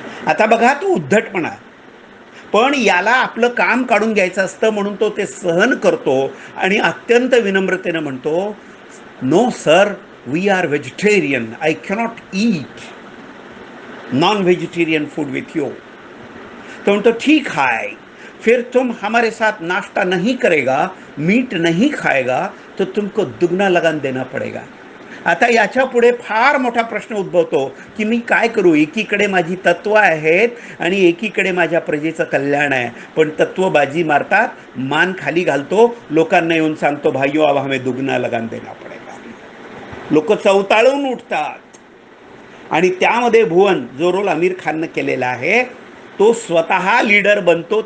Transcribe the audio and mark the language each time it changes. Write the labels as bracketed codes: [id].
[mr] आता बघा, तो उद्धटपणा. पण याला आपलं काम काढून घ्यायचं असतं म्हणून तो ते सहन करतो आणि अत्यंत विनम्रतेनं म्हणतो, [en] No sir, we are vegetarian, I cannot eat non vegetarian food with you. [mr] तो म्हणतो, [hi] ठीक है, फिर तुम हमारे साथ नाश्ता नहीं करेगा, मीट नहीं खाएगा, तो तुमको दुगना लगान देना पडेगा. [mr] आता याच्या पुढे फार मोठा प्रश्न उद्भवतो की मी काय करू? एकीकडे माझी तत्त्व आहेत आणि एकीकडे माझ्या प्रजेचं कल्याण आहे, पण तत्त्व बाजी मारतात, मान खाली घालतो, लोकांना येऊन सांगतो, [hi] भाइयों अब हमें दुगना लगान देना पडेगा. [mr] लोक चवताळून उठतात. आणि त्यामध्ये भुवन, जो रोल आमिर खाननं केलेला आहे, तो स्वतः लीडर बनतो.